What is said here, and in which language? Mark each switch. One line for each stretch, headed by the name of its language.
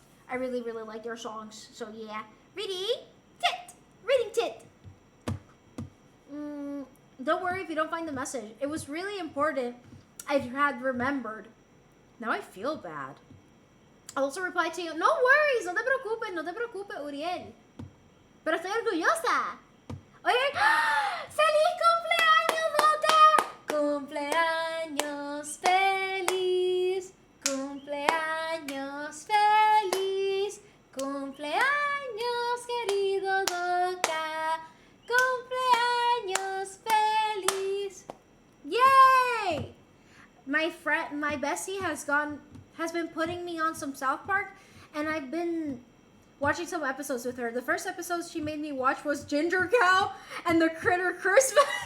English: I really, really like their songs. So yeah. Reading tit. Reading tit. Don't worry if you don't find the message. It was really important. I had remembered. Now I feel bad. I also replied to you, no worries,
Spanish: no te preocupes,
English: Uriel.
Spanish: Pero estoy orgullosa. Oye, ¡feliz cumpleaños, Doca! Cumpleaños feliz, cumpleaños feliz, cumpleaños querido Doca, cumpleaños feliz. Yay!
English: My bestie has been putting me on some South Park, and I've been watching some episodes with her. The first episode she made me watch was Ginger Cow and the Critter Christmas.